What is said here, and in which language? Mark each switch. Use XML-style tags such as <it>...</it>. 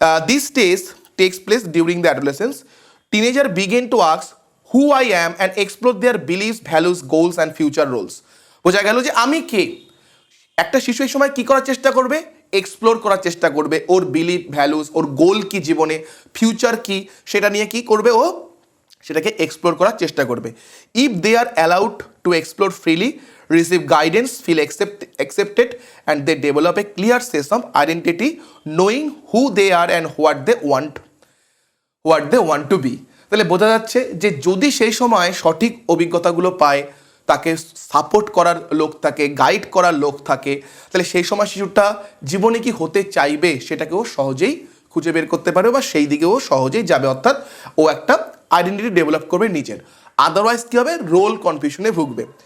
<en>This stage takes place during the adolescence. Teenagers begin to ask who I am and explore their beliefs, values, goals and future roles.</en> <bn>বোঝা গেল যে আমি কে। একটা শিশু এই সময় কি করার চেষ্টা করবে, এক্সপ্লোর করার চেষ্টা করবে, ওর বিলিফ, ভ্যালুস, ওর গোল কি জীবনে, ফিউচার কি, সেটা নিয়ে কি করবে, ও সেটাকে এক্সপ্লোর করার চেষ্টা করবে।</bn> <en>If they are allowed to explore freely, receive guidance, feel accepted and they develop a clear sense of identity, knowing who they are and what they want to be.</en> <bn>তাহলে বোঝা যাচ্ছে যে যদি সেই সময় সঠিক অভিজ্ঞতাগুলো পায়, তাকে সাপোর্ট করার লোক থাকে, গাইড করার লোক থাকে, তাহলে সেই সময় শিশুটা জীবনে কি হতে চাইবে সেটাকেও সহজেই খুঁজে বের করতে পারবে, বা সেই দিকেও সহজেই যাবে। অর্থাৎ ও একটা আইডেন্টিটি ডেভেলপ করবে নিজের। আদারওয়াইজ কী হবে, রোল কনফিউশনে ভুগবে।</bn>